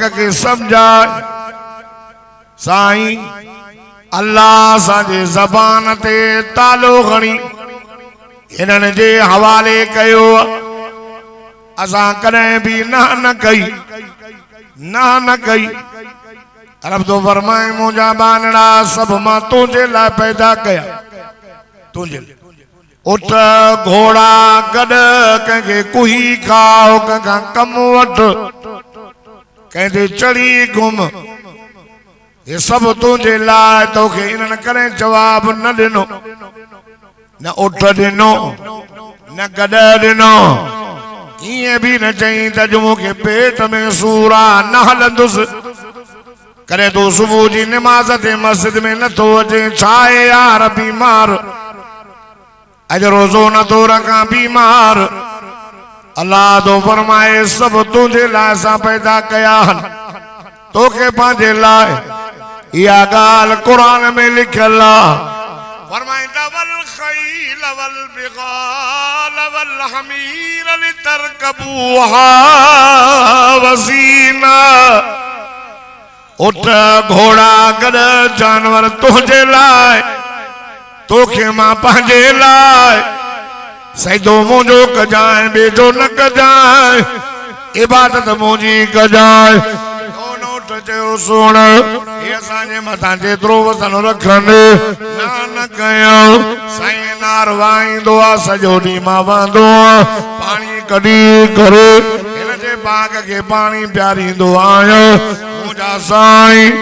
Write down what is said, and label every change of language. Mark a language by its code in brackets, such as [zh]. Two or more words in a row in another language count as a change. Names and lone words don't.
[sd] खे सम्झाए साईं अल्लाह असांजे ज़बान ते तालो खणी इन्हनि जे हवाले कयो असां कॾहिं भी न कई न कई रब तो फरमाए मुंहिंजा बानड़ा सब मां तुंहिंजे लाइ पैदा कया तुंहिंजे उठ घोड़ा गॾ कंहिंखे कुही खाओ कंहिंखां कम वठ कंहिंजे चढ़ी घुम ये सब तुंहिंजे लाइ तोखे इन्हनि कॾहिं जवाब न ॾिनो न उठ ॾिनो न गॾ ॾिनो इएं भी न चई त अॼु मूंखे पेट में सूर आहे न हलंदुसि करे तूं सुबुह जी निमाज़ ते मस्जिद में नथो अचे छा आहे यार बीमार अॼु रोज़ो नथो रखां बीमार अल्लाह तो फरमाए सब तुंहिंजे लाइ असां पैदा कया आहिनि तोखे पंहिंजे लाइ इहा ॻाल्हि क़ुरान में लिखियल आहे फरमाईंदा [ar] والخيل والبغال والحمير لتركبوها [sd] वसीना उठ घोड़ा गॾ जानवर तुंहिंजे लाइ तोखे मां पंहिंजे लाइ सजदो मुंहिंजो कजांइ ॿिए न कजांइ इबादत मुंहिंजी कजांइ चयो सुण ये असांजे मथां जेतिरो वज़न रखनि न कयूं साईं नारवाईंदो आहे सॼो ॾींहुं मां वहंदो आहियां पाणी कढी करे हिन जे बाग खे पाणी पियारींदो आहियां मुंहिंजा साईं